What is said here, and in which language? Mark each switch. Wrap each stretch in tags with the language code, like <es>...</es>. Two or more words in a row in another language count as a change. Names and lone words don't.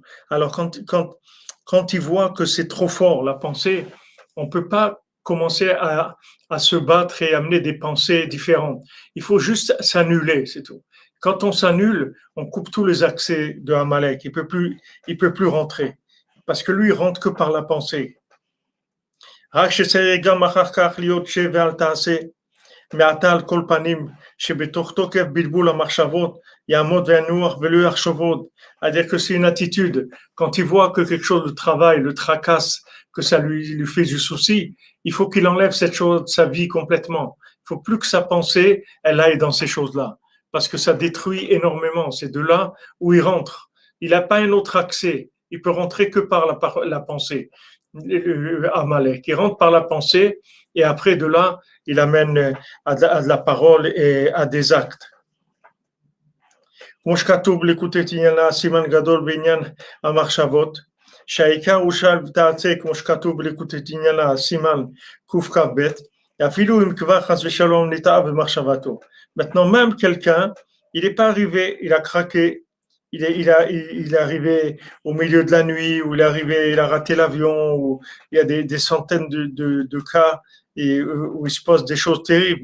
<fr>Alors quand il voit que c'est trop fort, la pensée, on ne peut pas commencer à se battre et amener des pensées différentes. Il faut juste s'annuler, c'est tout. Quand on s'annule, on coupe tous les accès de Amalek. Il peut plus rentrer. Parce que lui, il rentre que par la pensée.</fr> <he>מעתה על כל פנים, שבתוך תוקף בלבול המחשבות, יעמוד וינוח ולא יחשוב עוד.</he> <fr>C'est-à-dire que c'est une attitude. Quand il voit que quelque chose de travail le tracasse, que ça lui fait du souci, il faut qu'il enlève cette chose de sa vie complètement. Il faut plus que sa pensée, elle aille dans ces choses-là. Parce que ça détruit énormément. C'est de là où il rentre. Il n'a pas un autre accès. Il peut rentrer que par la pensée. Amalek. Il rentre par la pensée et après de là, il amène à de la parole et à des actes.</fr> <he>כמו שכתוב לקוטט עניינה סימן גדול בעניין המחשבות, שהעיקר הוא שעל תעשה כמו שכתוב לקוטט עניינה סימן קכ"ב,</he> <fr>Maintenant, même quelqu'un, il n'est pas arrivé, il a craqué, il est arrivé au milieu de la nuit, ou il est arrivé, il a raté l'avion, ou il y a des centaines de cas où il se passe des choses terribles.</fr>